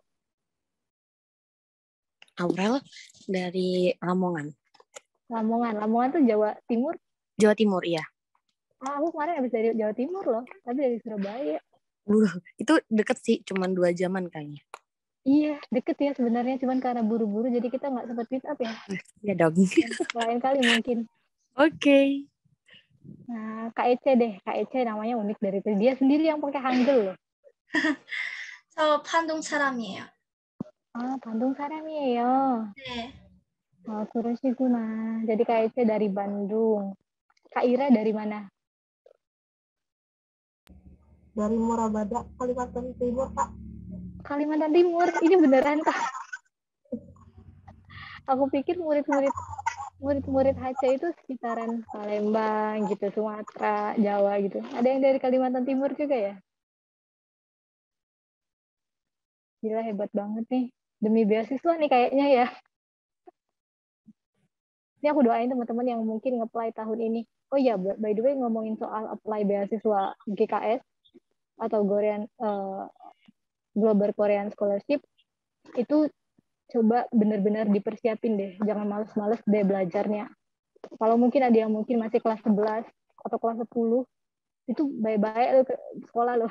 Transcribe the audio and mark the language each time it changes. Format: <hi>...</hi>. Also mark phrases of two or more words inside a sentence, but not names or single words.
<id>Aurel dari Lamongan. Lamongan tuh Jawa Timur? Jawa Timur, iya. Aku kemarin habis dari Jawa Timur loh, tapi dari Surabaya. Itu deket sih, cuman 2 jaman kayaknya. Iya, deket ya sebenarnya, cuman karena buru-buru jadi kita nggak sempat</id> <en>meet up</en> <id>ya. Iya dong. Lain kali mungkin. Oke. Nah, Kak Ece deh, Kak Ece namanya unik dari itu. Dia sendiri yang pakai Hangul loh.</id> <ko>저 판동 사람이에요. Ah, Bandung 사람이에요. 네. Oh, 그러시구나.</ko> <id>Jadi Kak Ece dari Bandung. Kak Ira dari mana? Dari Murabada, Kalimantan Timur, Kak. Kalimantan Timur. Ini beneran, Kak? Aku pikir murid-murid HC itu sekitaran Palembang gitu, Sumatera, Jawa gitu. Ada yang dari Kalimantan Timur juga ya? Gila, hebat banget nih. Demi beasiswa nih kayaknya ya. Ini aku doain teman-teman yang mungkin nge-apply tahun ini. Oh iya,</id> <en>by the way</en> <id>ngomongin soal apply beasiswa GKS atau Global Korean Scholarship, itu coba benar-benar dipersiapin deh. Jangan males-males deh belajarnya. Kalau mungkin ada yang mungkin masih kelas 11 atau kelas 10, itu baik-baik lo ke sekolah loh.</id>